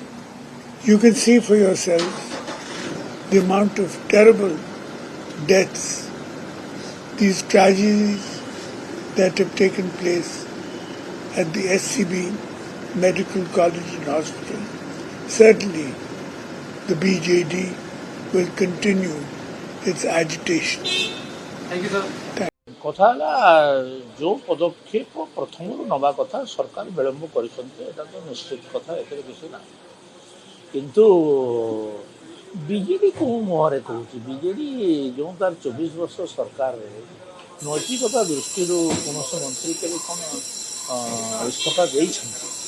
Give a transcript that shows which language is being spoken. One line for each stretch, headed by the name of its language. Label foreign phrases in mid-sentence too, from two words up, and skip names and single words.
English: You can see for yourselves the amount of terrible deaths, these tragedies that have taken place at the SCB Medical College and Hospital. Certainly, the BJD will continue its agitation. Thank you, sir.
Odia: କଥା ହେଲା ଯେଉଁ ପଦକ୍ଷେପ ପ୍ରଥମରୁ ନେବା କଥା ସରକାର ବିଳମ୍ବ କରିଛନ୍ତି ଏଇଟା ତ ନିଶ୍ଚିତ କଥା, ଏଥିରେ କିଛି ନାହିଁ। କିନ୍ତୁ ବିଜେଡି କେଉଁ ମୁହଁରେ କହୁଛି? ବିଜେଡି ଯେଉଁ ତାର 24 ବର୍ଷ ସରକାରରେ ନୈତିକତା ଦୃଷ୍ଟିରୁ କୌଣସି ମନ୍ତ୍ରୀ କେବେ କ'ଣ ଇସ୍ତଫା ଦେଇଛନ୍ତି?